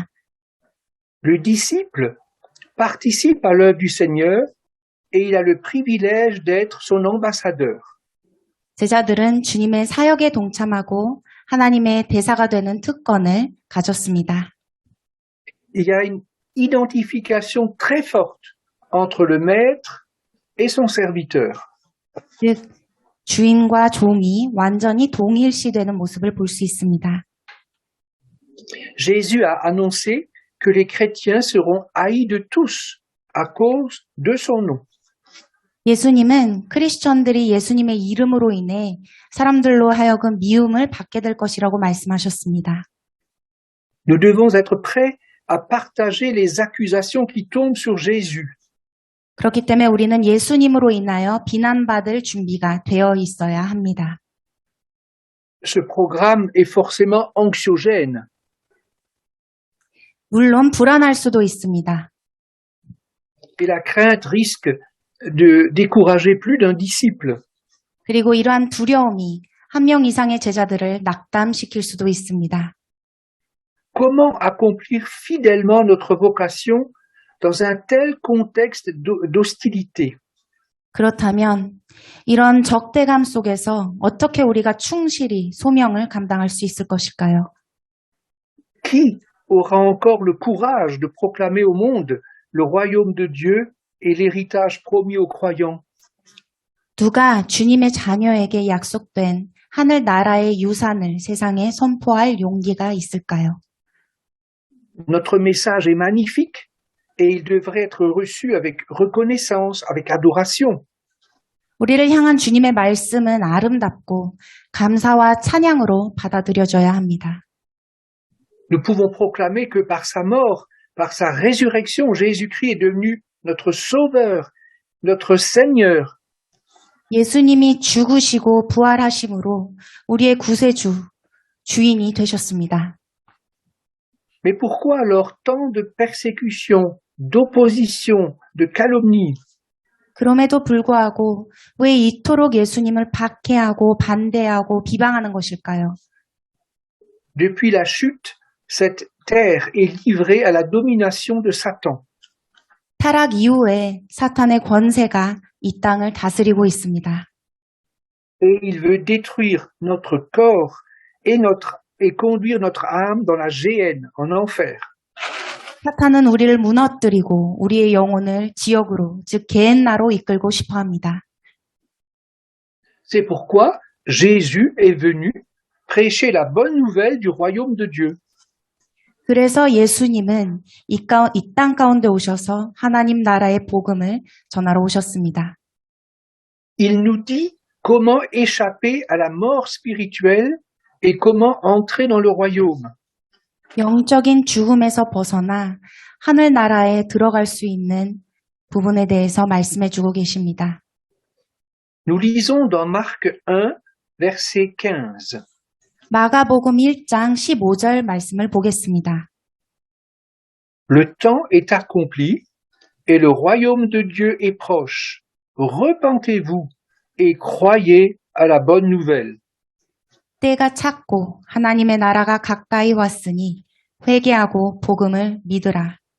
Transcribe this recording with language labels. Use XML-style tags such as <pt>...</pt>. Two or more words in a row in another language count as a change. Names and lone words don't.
<fr>Le disciple participe à l'œuvre du Seigneur et il a le privilège d'être son ambassadeur.</fr> <ko>제자들은 주님의 사역에 동참하고 하나님의 대사가 되는 특권을 가졌습니다.</ko> <fr>Il y a une identification très forte entre le maître et son serviteur.</fr> <ko>즉 주인과 종이 완전히 동일시되는 모습을 볼 수 있습니다.</ko> <fr>Jésus a annoncé que les chrétiens seront haïs de tous à cause de son nom.</fr> <ko>예수님은 크리스천들이 예수님의 이름으로 인해 사람들로 하여금 미움을 받게 될 것이라고 말씀하셨습니다.</ko> <fr>Nous devons être prêts à partager les accusations qui tombent sur Jésus.</fr> <ko>그렇기 때문에 우리는 예수님으로 인하여 비난받을 준비가 되어 있어야 합니다.</ko> <fr>Ce programme est forcément anxiogène.</fr> <ko>물론 불안할 수도 있습니다.</ko> <fr>Et la crainte risque de décourager plus d'un disciple.</fr> <ko>그리고 이러한 두려움이 한 명 이상의 제자들을 낙담시킬 수도 있습니다.</ko> <fr>Comment accomplir fidèlement notre vocation dans un tel contexte d'hostilité?</fr> <ko>그렇다면 이런 적대감 속에서 어떻게 우리가 충실히 소명을 감당할 수 있을 것일까요?</ko> <fr>Qui aura encore le courage de proclamer au monde le royaume de Dieu et l'héritage promis aux croyants?</fr> <ko>누가 주님의 자녀에게 약속된 하늘 나라의 유산을 세상에 선포할 용기가 있을까요?</ko> <fr>Notre message est magnifique et il devrait être reçu avec reconnaissance, avec adoration.</fr> <ko>우리를 향한 주님의 말씀은 아름답고 감사와 찬양으로 받아들여져야 합니다.</ko> <fr>Nous pouvons proclamer que par sa mort, par sa résurrection, Jésus-Christ est devenu notre sauveur, notre Seigneur.</fr> <ko>예수님이 죽으시고 부활하심으로 우리의 구세주, 주인이 되셨습니다.</ko> <fr>Mais pourquoi alors tant de persécutions, d'opposition, de calomnie?</fr> <ko>그럼에도 불구하고 왜 이토록 예수님을 박해하고 반대하고 비방하는 것일까요?</ko> <fr>Depuis la chute, cette terre est livrée à la domination de Satan.</fr> <ko>타락 이후에 사탄의 권세가 이 땅을 다스리고 있습니다.</ko> <fr>Et il veut détruire notre corps et conduire notre âme dans la géhenne, en enfer.</fr> <ko>사탄은 우리를 무너뜨리고 우리의 영혼을 지옥으로, 즉 게헨나로 이끌고 싶어합니다.</ko> <fr>C'est pourquoi Jésus est venu prêcher la bonne nouvelle du royaume de Dieu.</fr> <ko>그래서 예수님은 이 땅 가운데 오셔서 하나님 나라의 복음을 전하러 오셨습니다.</ko> <fr>Il nous dit comment échapper à la mort spirituelle et comment entrer dans le royaume.</fr> <ko>영적인 죽음에서 벗어나 하늘 나라에 들어갈 수 있는 부분에 대해서 말씀해 주고 계십니다.</ko> <fr>Nous lisons dans Marc 1, verset 15.</fr> <ko>마가복음 1장 15절 말씀을 보겠습니다.</ko> <fr>Le temps est accompli et le royaume de Dieu est proche. Repentez-vous et croyez à la bonne nouvelle.</fr> <ko>때가 찼고 하나님의 나라가 가까이 왔으니 회개하고 복음을 믿으라.</ko>